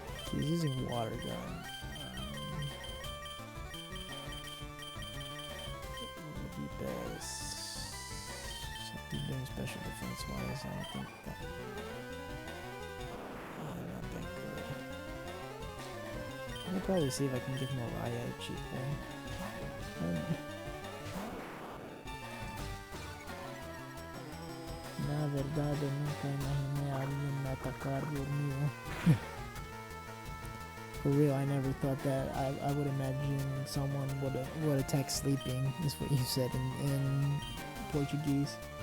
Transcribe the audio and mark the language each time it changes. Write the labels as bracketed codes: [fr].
[en] He's using water gun. What would be best? Something doing special defense wise, I don't think that. Yeah, not that good. I'll probably see if I can give Mariah a cheap one. [es] La verdad, nunca imaginé a alguien atacar dormido. [en] For real, I never thought that. I would imagine someone would attack sleeping, is what you said in Portuguese.